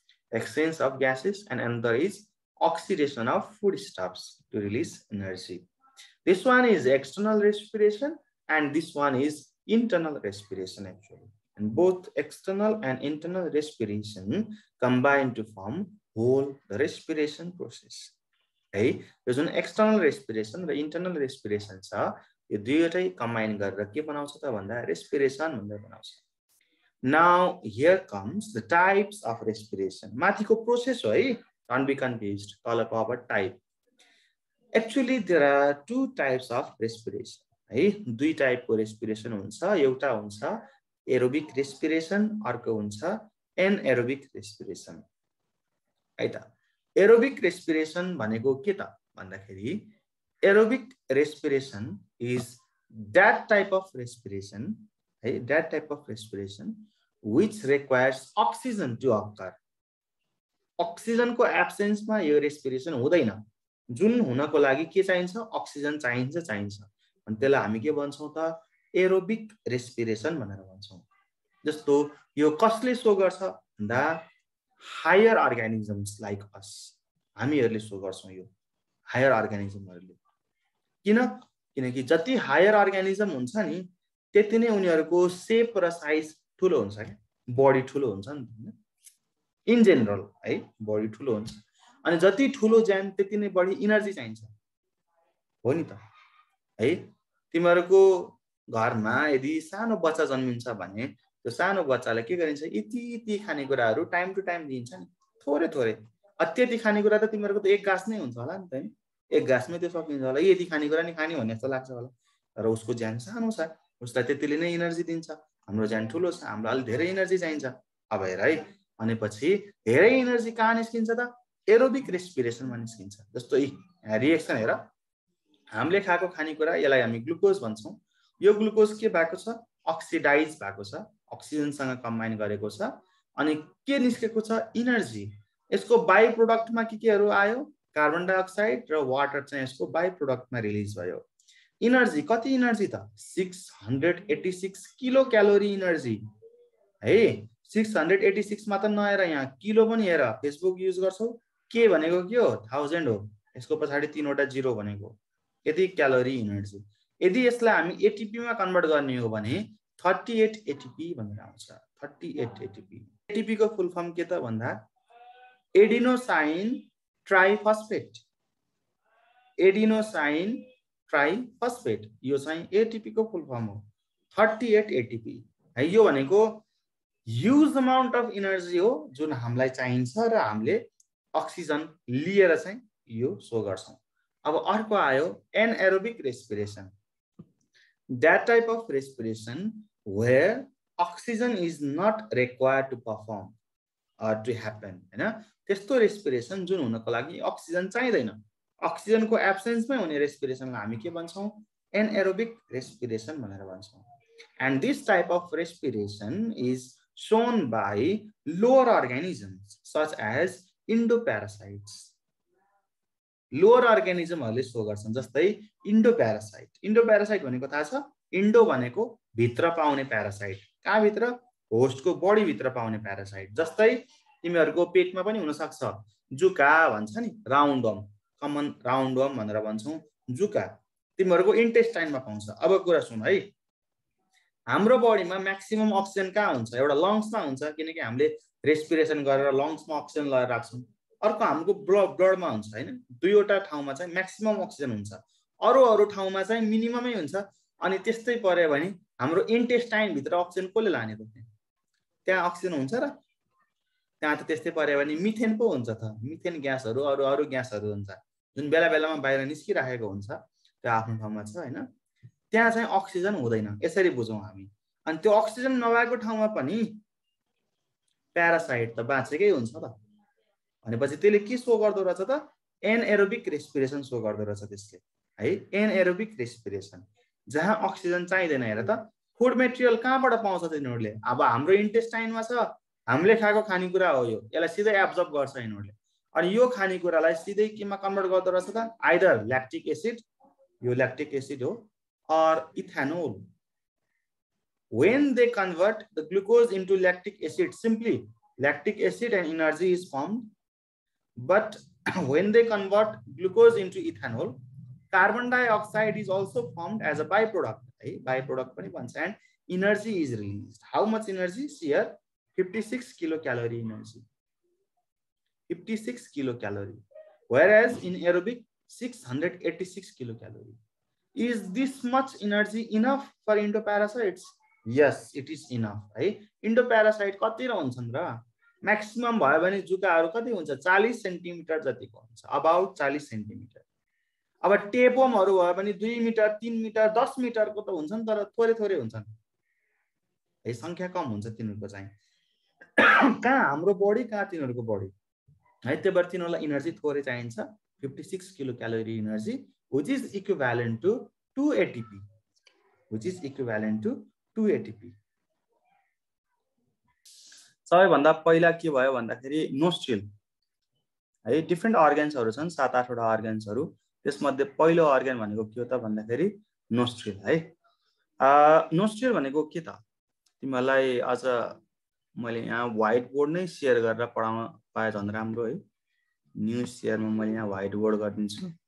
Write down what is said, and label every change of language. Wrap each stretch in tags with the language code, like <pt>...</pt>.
<en>Exchange of gases, and another is oxidation of foodstuffs to release energy. This one is external respiration, and this one is internal respiration actually. And both external and internal respiration combine to form whole the respiration process.</en> <ne>है यो जुन external respiration र internal respiration छ यो दुईटै combine गरेर के बनाउँछ त भन्दा रेस्पिरेसन भनेर बनाउँछ।</ne> <en>Now here comes the types of respiration.</en> <ne>माथिको प्रोसेस हो है,</ne> <en>Don't be confused.</en> <ne>तलको अब type.</ne> <en>Actually there are two types of respiration है।</en> <ne>दुई टाइपको रेस्पिरेसन हुन्छ। एउटा हुन्छ एरोबिक रेस्पिरेसन, अर्को हुन्छ एनएरोबिक रेस्पिरेसन है त। एरोबिक रेस्पिरेसन भनेको के त भन्दाखेरि</ne> <en>Aerobic respiration is that type of respiration है, that type of respiration which requires oxygen to occur.</en> <ne>अक्सिजनको एब्सेन्समा यो रेस्पिरेसन हुँदैन। जुन हुनको लागि के चाहिन्छ? अक्सिजन चाहिन्छ। अनि त्यसलाई हामी के भन्छौँ त एरोबिक रेस्पिरेसन भनेर भन्छौँ। जस्तो यो कसले सो गर्छ भन्दा</ne> <en>higher organisms like us,</en> <ne>हामीहरूले सो गर्छौँ। यो हायर अर्गानिजमहरूले। किनकि जति हायर अर्गानिजम हुन्छ नि त्यति नै उनीहरूको सेप र साइज ठुलो हुन्छ क्या, बडी ठुलो हुन्छ नि त,</ne> <en>in general</en> <ne>है, बडी ठुलो हुन्छ। अनि जति ठुलो ज्यान त्यति नै बढी इनर्जी चाहिन्छ, हो नि त है। तिमीहरूको घरमा यदि सानो बच्चा जन्मिन्छ भने त्यो सानो बच्चालाई के गरिन्छ, यति खानेकुराहरू टाइम टु टाइम दिइन्छ नि, थोरै थोरै। त्यति खानेकुरा त तिमीहरूको त एक गाँस नै हुन्छ होला नि त, हैन? एक गाँसमै त्यो सकिन्छ होला, यति खानेकुरा नि खाने भन्ने जस्तो लाग्छ होला, तर उसको ज्यान सानो छ, उसलाई त्यतिले नै इनर्जी दिन्छ। हाम्रो ज्यान ठुलो छ, हामीलाई अलिक धेरै इनर्जी चाहिन्छ। अब हेर है, भनेपछि धेरै इनर्जी कहाँ निस्किन्छ त? एरोबिक रेस्पिरेसनमा निस्किन्छ। जस्तो रिएक्सन हेर, हामीले खाएको खानेकुरा यसलाई हामी ग्लुकोज भन्छौँ। यो ग्लुकोज के भएको छ? अक्सिडाइज भएको छ, अक्सिजनसँग कम्बाइन गरेको छ। अनि के निस्केको छ? इनर्जी। यसको बाई प्रोडक्टमा केहरू आयो? कार्बन डाइअक्साइड र वाटर चाहिँ यसको बाई प्रोडक्टमा रिलिज भयो। इनर्जी कति इनर्जी त? 686 किलो क्यालोरी इनर्जी है। 686 मा त नहेर, यहाँ किलो पनि हेर, फेसबुक युज गर्छौ, के भनेको के हो? 1000 हो, यसको पछाडि 3वटा जिरो भनेको, यति क्यालोरी इनर्जी। यदि यसलाई हामी एटिपी मा कन्भर्ट गर्ने हो भने 38 एटिपी भनेर आउँछ। 38 एटिपी। एटिपी को फुल फर्म के त भन्दा एडिनोसाइन ट्राइफस्फेट। एडिनोसाइन ट्राइफस्फेट, यो चाहिँ एटिपी को फुल फर्म हो। 38 एटिपी है। यो भनेको</ne> <en>huge amount of energy</en> <ne>हो जुन हामीलाई चाहिन्छ र हामीले अक्सिजन लिएर चाहिँ यो सो गर्छौं। अब अर्को आयो anaerobic respiration.</ne> <en>That type of respiration where oxygen is not required to perform or to happen, हैन?</en> <ne>त्यस्तो रेस्पिरेसन जुन हुनको लागि अक्सिजन चाहिँदैन, अक्सिजनको एब्सेन्समै हुने रेस्पिरेसनलाई हामी के भन्छौं? एनएरोबिक रेस्पिरेसन भनेर भन्छौं।</ne> <en>And this type of respiration is shown by lower organisms such as endoparasites.</en> <ne>Lower अर्गानिजमहरूले so गर्छन्, जस्तै इन्डोप्यारासाइट। इन्डोप्यारासाइट भनेको थाहा छ? इन्डो भनेको भित्र पाउने प्यारासाइट, कहाँ भित्र? होस्टको बडी भित्र पाउने प्यारासाइट। जस्तै तिमीहरूको पेटमा पनि हुन सक्छ, जुका भन्छ नि, राउन्डवर्म, कमन राउन्डवर्म भनेर भन्छौं जुका, तिमीहरूको इन्टेस्टाइनमा पाउँछ। अब कुरा सुन है, हाम्रो बडीमा म्याक्सिमम अक्सिजन कहाँ हुन्छ? एउटा लङ्समा हुन्छ, किनकि हामीले रेस्पिरेसन गरेर लङ्समा अक्सिजन लगाएर राख्छौं। अर्को हाम्रो ब्लडमा हुन्छ, हैन? दुईवटा ठाउँमा चाहिँ म्याक्सिमम अक्सिजन हुन्छ, अरू ठाउँमा चाहिँ मिनिममै हुन्छ। अनि त्यस्तै पर्यो भने हाम्रो इन्टेस्टाइन भित्र अक्सिजन कसले लाने त? त्यहाँ अक्सिजन हुन्छ र? त्यहाँ त त्यस्तै पर्यो भने मिथेन पो हुन्छ त, मिथेन ग्यासहरू, अरू ग्यासहरू हुन्छ जुन बेला बेलामा बाहिर निस्किराखेको हुन्छ, त्यो आफ्नो ठाउँमा छ, हैन? त्यहाँ चाहिँ अक्सिजन हुँदैन, यसरी बुझौं हामी। अनि त्यो अक्सिजन नभएको ठाउँमा पनि प्यारासाइट त बाँचेकै हुन्छ त। भनेपछि त्यसले के सो गर्दो रहेछ त? एनएरोबिक रेस्पिरेसन सो गर्दो रहेछ त्यसले है। एनएरोबिक रेस्पिरेसन जहाँ अक्सिजन चाहिँदैन। हेर त, फुड मेटेरियल कहाँबाट पाउँछ तिनीहरूले? अब हाम्रो इन्टेस्टाइनमा छ, हामीले खाएको खानेकुरा हो यो, यसलाई सिधै एब्जर्ब गर्छ यिनीहरूले। अनि यो खानेकुरालाई सिधै केमा कन्भर्ट गर्दो रहेछ त? आइदर ल्याक्टिक एसिड, यो ल्याक्टिक एसिड हो,</ne> <en>or ethanol. When they convert the glucose into lactic acid, simply lactic acid and energy is formed. But when they convert glucose into ethanol, carbon dioxide is also formed as a byproduct. Byproduct</en> <ne>pani bhन्छ,</ne> <en>and energy is released. How much energy? Here 56 kilocalorie energy. 56 kilocalorie. Whereas in aerobic 686 kilocalorie. Is this much energy enough for endoparasites? Yes, it is enough.</en> <ne>है, endoparasite कति हुन्छन् र? Maximum भयो भने जुकाहरू कति हुन्छ? 40 centimetre जतिको हुन्छ, अबाउट 40 सेन्टिमिटर। अब टेपवर्महरू भयो भने 2 मिटर, 3 मिटर, 10 मिटरको त हुन्छन्, तर थोरै थोरै हुन्छन् है, संख्या कम हुन्छ तिनीहरूको चाहिँ। कहाँ हाम्रो बडी, कहाँ तिनीहरूको बडी है, त्यही भएर तिनीहरूलाई इनर्जी थोरै चाहिन्छ।</ne> <en>56 kilo calorie energy, which is equivalent to 2 ATP, which is equivalent to 2 ATP.</en> <ne>सबैभन्दा पहिला के भयो भन्दाखेरि नोस्ट्रिल है, डिफ्रेन्ट अर्गन्सहरू छन्, 7-8 वटा अर्गन्सहरू। त्यसमध्ये पहिलो अर्गन भनेको के हो त भन्दाखेरि नोस्ट्रिल है। नोस्ट्रिल भनेको के त? तिमीहरूलाई आज मैले यहाँ व्हाइट बोर्ड नै शेयर गरेर पढाउन पाए झन् राम्रो है। न्यू शेयरमा मैले यहाँ व्हाइट बोर्ड गरिदिन्छु।</ne>